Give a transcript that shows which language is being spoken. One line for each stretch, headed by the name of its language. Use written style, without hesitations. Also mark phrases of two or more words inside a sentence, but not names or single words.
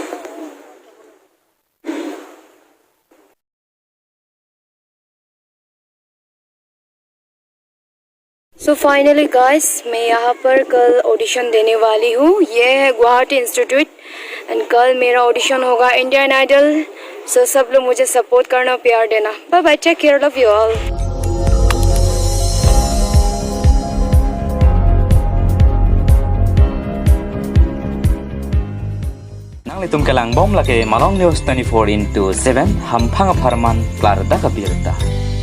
English: so finally guys
Hindi: मैं यहाँ पर कल ऑडिशन देने वाली हूँ। ये है गुवाहाटी इंस्टीट्यूट एंड कल मेरा ऑडिशन होगा इंडियन आइडल। सो सब लोग मुझे सपोर्ट करना, प्यार देना।
English: Bye bye, take care, love you all. Nang kelang bom lagi malong news 24/7 hampang aparman klar da kabirta.